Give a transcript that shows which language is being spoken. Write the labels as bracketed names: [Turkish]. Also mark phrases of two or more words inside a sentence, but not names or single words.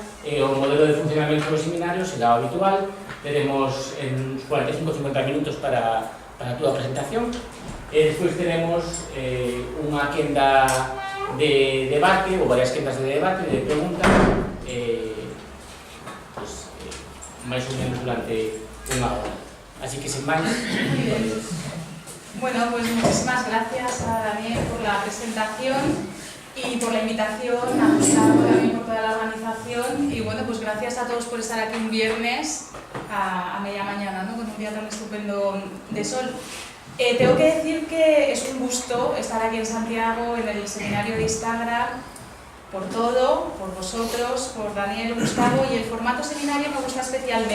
[Galician] O modelo de funcionamento dos seminarios será o habitual. Teremos uns 45-50 minutos para a túa presentación, e despois teremos unha quenda de debate, ou varias quendas de debate, de preguntas, máis ou menos durante unha hora. Así que, sen máis, [Spanish] Bueno, pues muchísimas gracias a Daniel por la presentación y por la invitación, a Gustavo también por toda la organización, y bueno, pues gracias a todos por estar aquí un viernes a media mañana, ¿no? Con un día tan estupendo de sol. Tengo que decir que es un gusto estar aquí en Santiago, en el seminario de Instagram, por todo, por vosotros, por Daniel, Gustavo, y el formato seminario me gusta especialmente.